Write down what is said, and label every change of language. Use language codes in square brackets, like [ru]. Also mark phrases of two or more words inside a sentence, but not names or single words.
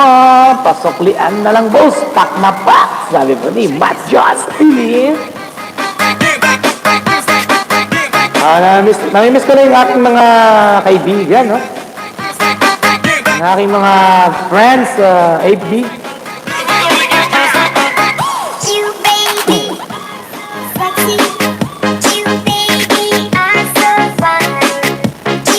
[tl] Pasoklian na lang, boss. Pak na pak. Sabi po ni Matt Justin. Namimiss ko na yung aking mga kaibigan, no? Ang aking mga friends, 8B. [en] You baby, sexy. You baby, I'm so fine.